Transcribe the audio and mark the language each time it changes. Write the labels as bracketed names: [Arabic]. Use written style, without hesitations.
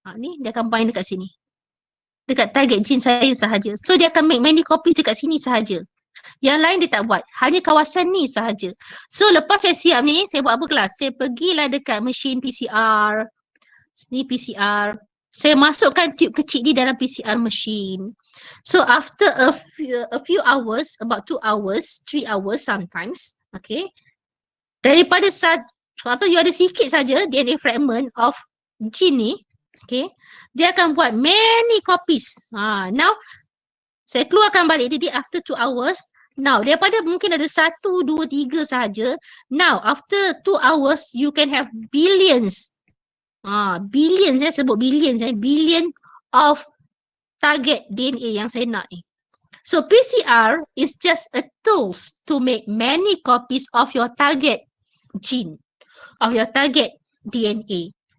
[Malay] Ni dia akan bind dekat sini. Dekat target gene saya sahaja. So dia akan [English] make many copies [Malay] dekat sini sahaja. Yang lain dia tak buat. Hanya kawasan ni sahaja. So lepas saya siap ni, saya buat apa kelas? Saya pergilah dekat mesin PCR. Ni PCR. Saya masukkan tube kecil ni dalam PCR machine. [English] So after a few hours, about 2 hours, 3 hours sometimes, okay. [Malay] Daripada you ada sikit saja [English] DNA fragment of gene [Malay] ni, okay, dia akan buat [English] many copies. [Malay] Now, saya keluarkan balik dia [English] after 2 hours. [Malay] Now, daripada mungkin ada 1, 2, 3 sahaja. [English] Now, after 2 hours, you can have billions. [Malay] Billions, saya sebut billions. [English] Billion of target DNA [Malay] yang saya nak ni. [English] So, PCR is just a tools to make many copies of your target gene, of your target DNA.